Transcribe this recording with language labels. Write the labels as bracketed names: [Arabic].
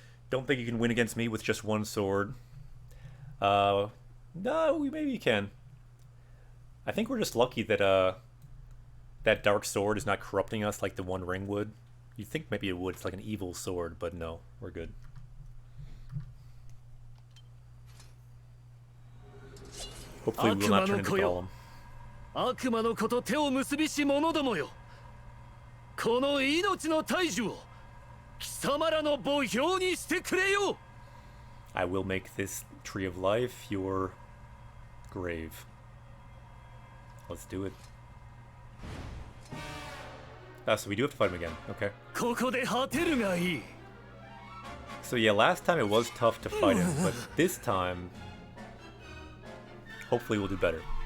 [English] Don't think you can win against me with just one sword. No, maybe you can. I think we're just lucky that that dark sword is not corrupting us like the One Ring would. You'd think maybe it would. It's like an evil sword, but no, we're good. Hopefully we will not turn into Gollum. [Japanese] 悪魔の子と手を結びし者どもよ。この命の大樹を貴様らの墓標にしてくれよ。 [English] I will make this tree of life your grave. Let's do it. Ah, so we do have to fight him again. Okay. [Japanese] ここで果てるがいい。 [English] So yeah, last time it was tough to fight him, but this time, hopefully we'll do better.